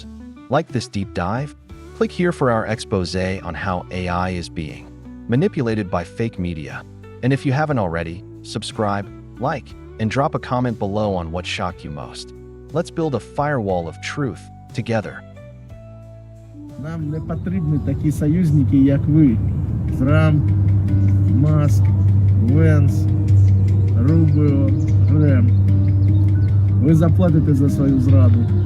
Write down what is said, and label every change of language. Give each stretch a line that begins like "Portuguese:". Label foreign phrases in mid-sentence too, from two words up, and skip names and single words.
English: Like this deep dive? Click here for our expose on how AI is being manipulated by fake media. And if you haven't already, subscribe, like, and drop a comment below on what shocked you most. Let's build a firewall of truth together.
Ukrainian: Нам не потрібні такі союзники, як ви. Трамп, Маск, Венс, Рубіо, Грем. Ви заплатите за свою зраду.